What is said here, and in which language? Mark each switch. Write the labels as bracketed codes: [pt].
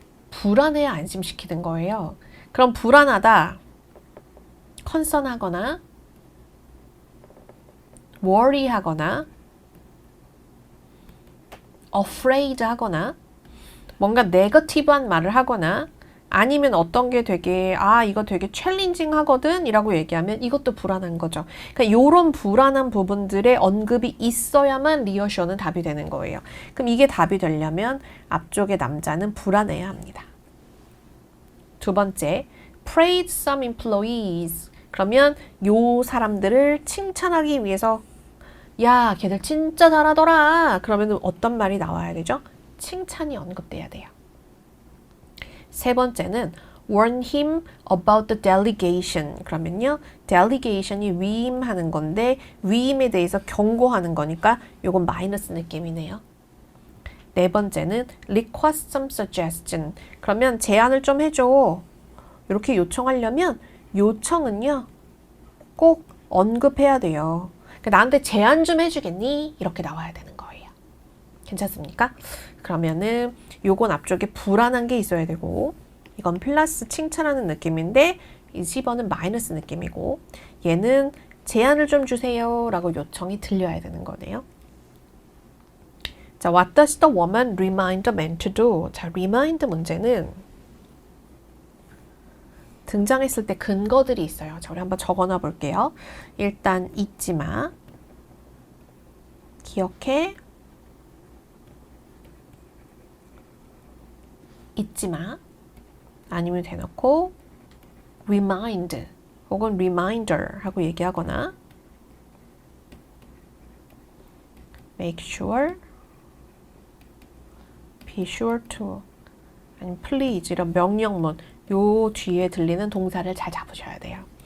[ko] 불안해야 안심시키는 거예요. 그럼 불안하다, 컨선하거나, worry하거나, afraid 하거나, 뭔가 네거티브한 말을 하거나 아니면 어떤 게 되게 이거 되게 챌린징 하거든 이라고 얘기하면 이것도 불안한 거죠. 그러니까 이런 불안한 부분들의 언급이 있어야만 리어셔는 답이 되는 거예요. 그럼 이게 답이 되려면 앞쪽의 남자는 불안해야 합니다. 두 번째, [en] praise some employees. [ko] 그러면 요 사람들을 칭찬하기 위해서 야, 걔들 진짜 잘하더라. 그러면 어떤 말이 나와야 되죠? 칭찬이 언급돼야 돼요. 세 번째는 [en] warn him about the delegation. [ko] 그러면요, delegation이 위임하는 건데 위임에 대해서 경고하는 거니까 요건 마이너스 느낌이네요. 네 번째는 [en] request some suggestion. [ko] 그러면 제안을 좀 해줘. 이렇게 요청하려면 요청은요, 꼭 언급해야 돼요. 그러니까 나한테 제안 좀 해주겠니? 이렇게 나와야 되는 거예요. 괜찮습니까? 그러면은 요건 앞쪽에 불안한 게 있어야 되고, 이건 플러스 칭찬하는 느낌인데 이 10번은 마이너스 느낌이고, 얘는 제안을 좀 주세요 라고 요청이 들려야 되는 거네요. [en] 자, what does the woman remind the man to do? [ko] 자, remind 문제는 등장했을 때 근거들이 있어요. 자, 우리 한번 적어놔 볼게요. 일단 잊지 마, 기억해, 잊지 마, 아니면 대놓고 remind 혹은 reminder 하고 얘기하거나 make sure, be sure to, 아니면 please 이런 명령문 요 뒤에 들리는 동사를 잘 잡으셔야 돼요.